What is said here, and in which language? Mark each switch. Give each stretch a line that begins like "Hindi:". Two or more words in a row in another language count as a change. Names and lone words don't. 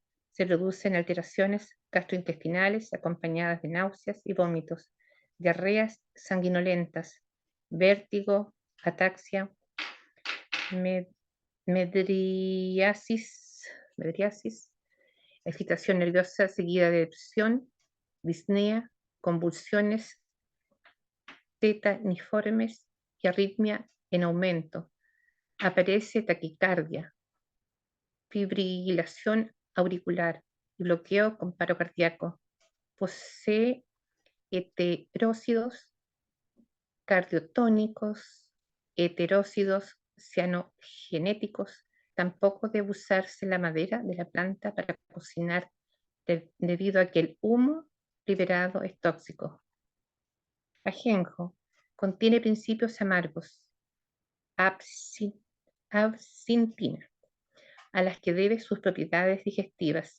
Spanish: Se producen alteraciones gastrointestinales acompañadas de náuseas y vómitos, diarreas sanguinolentas, vértigo, ataxia, medriasis, agitación nerviosa seguida de depresión, disnea, convulsiones tetaniformes y arritmia en aumento. Aparece taquicardia, fibrilación auricular y bloqueo con paro cardíaco. Posee heterócidos cardiotónicos, heterócidos cianogenéticos. Tampoco debe usarse la madera de la planta para cocinar debido a que el humo liberado es tóxico. Ajenjo contiene principios amargos, absintina, a las que debe sus propiedades digestivas.